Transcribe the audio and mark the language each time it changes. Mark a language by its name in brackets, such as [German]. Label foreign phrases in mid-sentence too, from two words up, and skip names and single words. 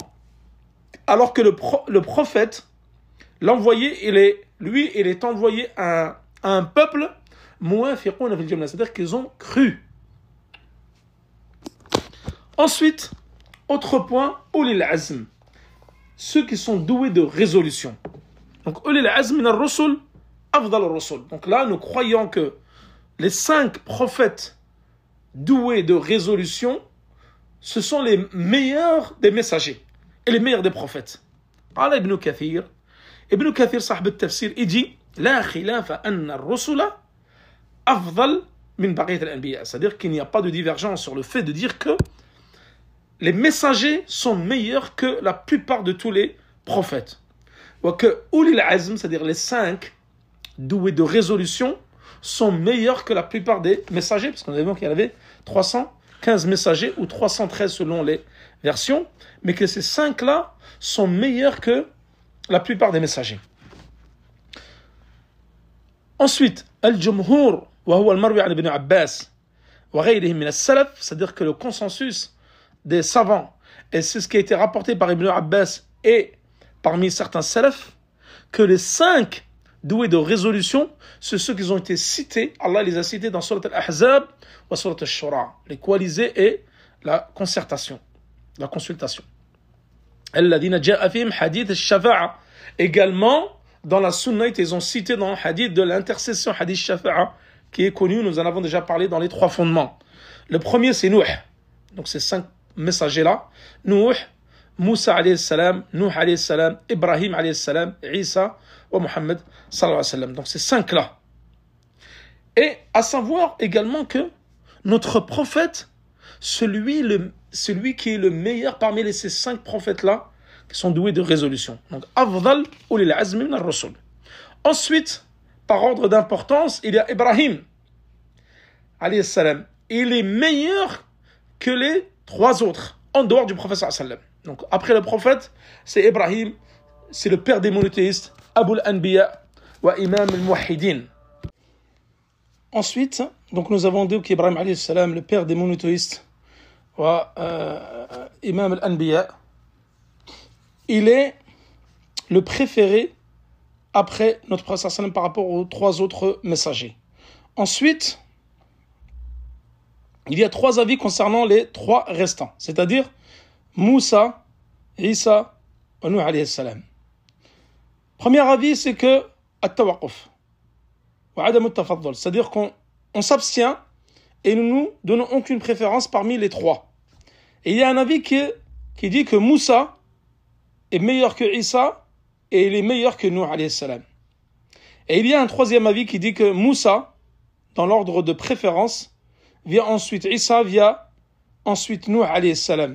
[French] Alors que le prophète, l'envoyé, il est envoyé à un peuple, c'est-à-dire qu'ils ont cru. Ensuite, autre point, [Arabic] أولو العزم, [French] ceux qui sont doués de résolution. Donc, [Arabic] أولو العزم من الرسل، أفضل الرسل. [French] Donc là, nous croyons que les 5 prophètes doués de résolution, ce sont les meilleurs des messagers et les meilleurs des prophètes. [Arabic] قال ابن كثير صاحب التفسير [French] il dit [Arabic] لا خلاف أن الرسل أفضل من بقية الأنبياء, [French] c'est-à-dire qu'il n'y a pas de divergence sur le fait de dire que les messagers sont meilleurs que la plupart de tous les prophètes. Ou que [Arabic] أولو العزم, [French] c'est-à-dire les 5 doués de résolution, sont meilleurs que la plupart des messagers, parce qu'on avait vu qu'il y en avait 315 messagers ou 313 selon les versions, mais que ces 5-là sont meilleurs que la plupart des messagers. Ensuite, [Arabic] الجمهور، وهو المروي عن ابن عباس، وغيرهم من السلف, [French] c'est-à-dire que le consensus des savants, et c'est ce qui a été rapporté par Ibn Abbas et parmi certains salafs, que les 5 doués de résolution, c'est ceux qui ont été cités, Allah les a cités dans Surat al-Ahzab ou Surat al-Shura, les coalisés et la consultation. [Arabic] الذين جاء فيهم حديث الشفاعة. [French] Également, dans la Sunnah, ils ont cité dans le hadith de l'intercession, [Arabic] حديث الشفاعة, [French] qui est connu, nous en avons déjà parlé dans les 3 fondements. Le premier, c'est Nuh. Donc, ces 5 messagers-là, Nuh, Moussa [Arabic] عليه السلام, [French] Nuh [Arabic] عليه السلام, [French] Ibrahim [Arabic] عليه السلام, [French] Isa et Muhammad [Arabic] صلى الله عليه وسلم. [French] Donc ces 5-là. Et à savoir également que notre prophète, celui qui est le meilleur parmi ces 5 prophètes-là, qui sont doués de résolution. Donc, [Arabic] أفضل أولي العزم من الرسل. [French] Ensuite, par ordre d'importance, il y a Ibrahim [Arabic] عليه السلام. [French] Il est meilleur que les 3 autres, en dehors du prophète [Arabic] صلى الله عليه وسلم. [French] Donc, après le prophète, c'est Ibrahim, c'est le père des monothéistes, [Arabic] أبو الأنبياء وإمام الموحدين. [French] Ensuite, donc nous avons dit qu'Ibrahim [Arabic] عليه السلام, [French] le père des monothéistes, [Arabic] وإمام الأنبياء, [French] il est le préféré après notre prophète [Arabic] صلى الله عليه وسلم [French] par rapport aux 3 autres messagers. Ensuite, il y a 3 avis concernant les 3 restants, c'est-à-dire Moussa, Isa et Nuh [Arabic] عليه السلام. [French] Premier avis, c'est que [Arabic] التوقف وعدم التفاضل, [French] c'est-à-dire qu'on s'abstient et nous ne donnons aucune préférence parmi les 3. Et il y a un avis qui dit que Moussa est meilleur que Isa et il est meilleur que Nuh [Arabic] عليه السلام. [French] Et il y a un 3e avis qui dit que Moussa, dans l'ordre de préférence, vient ensuite Isa, vient ensuite Nuh [Arabic] عليه السلام.